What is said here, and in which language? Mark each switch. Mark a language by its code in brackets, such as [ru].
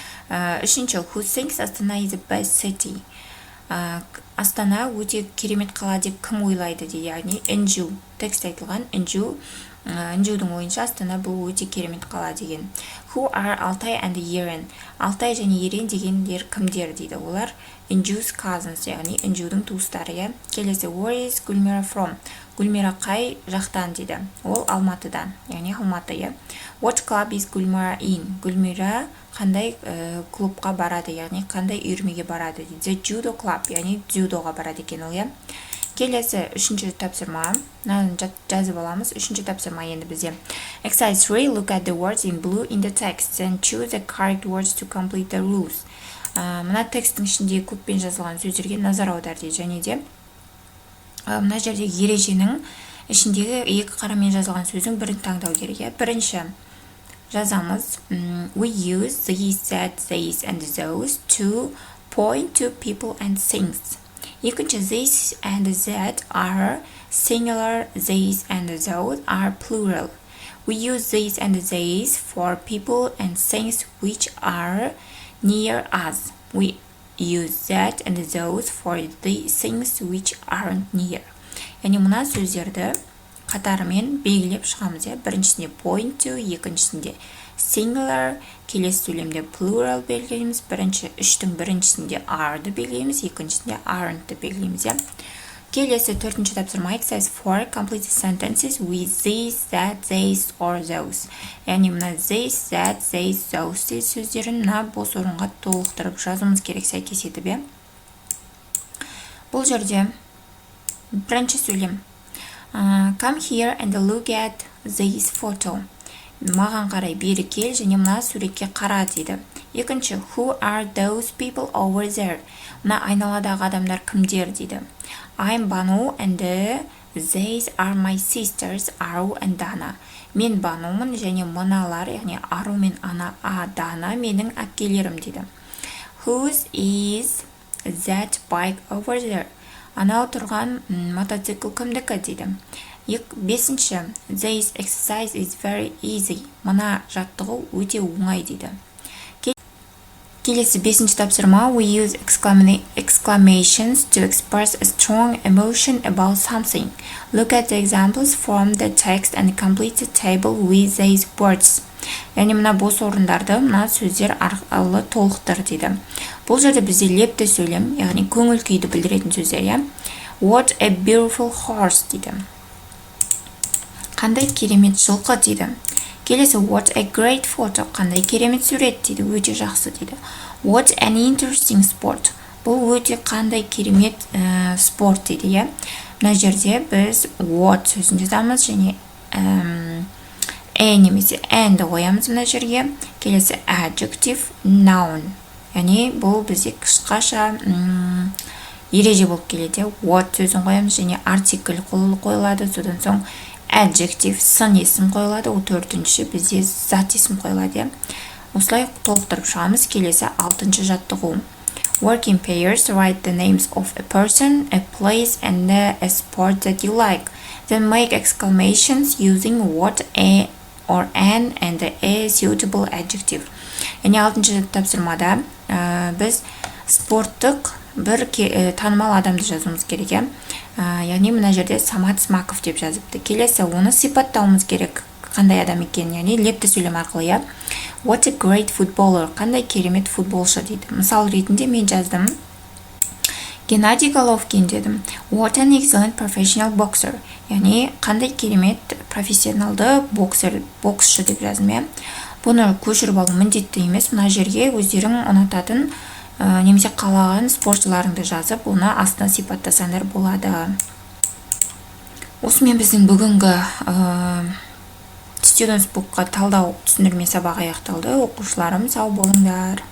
[kk] Үшінші, [en] who thinks Астана is the best city? [kk] Астана өте керемет қала деп кім ойлайды дейді, яғни Энжу. Текст айтылған Энжудің ойынша Астана бұл өте керемет қала деген. [en] Who are Алтай and Ерен? [kk] Алтай және Ерен дегендер кімдер дейді. Олар Энжу's [en] cousins, [kk] яғни Энжудің туыстары. Келесі, [en] where is Гүлмира from? [kk] Гүлмира қай жақтан дейді. Ол Алматыдан, яғни Алматы. [en] What club is Гүлмира in? [kk] Гүлмира қандай клубқа барады, яғни қандай үйірмеге барады дейді. [en] The judo club, [kk] яғни дзюдоға барады екен ол. Келесі үшінші тапсырма. Жазып аламыз. Үшінші тапсырма енді бізде. [en] Exercise 3. Look at the words in blue in the text and choose the correct words to complete the rules. [kk] Мына тексттің ішінде көкпен жазылған сөздерге назар аудар дейді. Және де мына жерде ереженің ішіндегі екі қарамен жазылған сөздің бірін таңдау керек. Бірінші жазамыз. [en] We use these, that, these and those to point to people and things. [kk] Екінші, [en] this and that are singular, these and those are plural. We use these and these for people and things which are near us. We use that and those for the things which aren't near. [kk] Яғни мына сөздерді қатарымен белгілеп шығамыз. Біріншісінде point to, екіншісінде singular, келесі сөйлемде plural белгілейміз. Үштің біріншісінде are-ды белгілейміз, екіншісінде aren't-ды белгілейміз. Келесі төртінші тапсырма. [en] Exercise 4. Complete the sentences with these, that, these or those. [kk] Яғни мына this, that, these, those сөздерін мына бос орынға толықтырып жазуымыз керек сәйкес етіп. Бұл жерде бірінші сөйлем. [en] Come here and look at this photo. [kk] Маған қарай бері кел және мына суретке қара дейді. Екінші, [en] who are those people over there? [kk] Мына айналадағы адамдар кімдер дейді. [en] I'm Бану and these are my sisters Ару and Дана. [kk] Мен Банумын және мыналар, яғни Ару мен Дана менің әпкелерім дейді. [en] Whose is that bike over there? [kk] Анау тұрған мотоцикл кімдікі дейді. Бесінші, [en] this exercise is very easy. [kk] Мына жаттығу өте оңай дейді. Келесі бесінші тапсырма, [en] we use exclamations to express a strong emotion about something. Look at the examples from the text and complete the table with these words. [kk] Яғни мына бос орындарды мына сөздер арқылы толықтыр дейді. Бұл жерде бізде лепті сөйлем, яғни көңіл күйді білдіретін сөздер. [en] What a beautiful horse [kk] дейді. Қандай керемет жылқы дейді. Келесі, [en] what a great photo. [kk] Қандай керемет сурет дейді. Өте жақсы дейді. [en] What an interesting sport. [kk] Бұл өте қандай керемет спорт дейді. Мына жерде біз what сөзін жазамыз және немесе and қоямыз мына жерге. Келесі, [en] adjective, noun. [kk] Яғни бұл бізде қысқаша ереже болып келеді. What сөзін қоямыз және артикль қойылады. Содан соң adjective, сын есім қойылады. Ол төртінші бізде зат есім қойылады. Осылай толықтырып шығамыз. Келесі 6-шы жаттығу. Work in pairs, write the names of a person, a place, and a sport that you like. Then make exclamations using what, a, or an, and a suitable adjective. Яғни 6-шы тапсырмада біз спорттық бір танымал адамды жазуымыз керек. Яғни мына жерде Самат Смаков деп жазыпты. Келесі, оны сипаттауымыз керек. Қандай адам екен, яғни лепті сөйлем арқылы. [en] What a great footballer. [kk] Қандай керемет футболшы дейді. Мысал ретінде мен жаздым. Геннадий Головкин дедім. [en] What an excellent professional boxer. [kk] Яғни қандай керемет профессионалды боксшы деп жаздым. Бұны көшіріп алу міндетті емес. Мына жерге өздерің ұнататын немесе қалаған спортшыларыңды жазып, оны астына сипаттасаңдар болады. Осымен біздің бүгінгі Students Book'қа талдау түсіндірме сабағы аяқталды. Оқушыларым, сау болыңдар.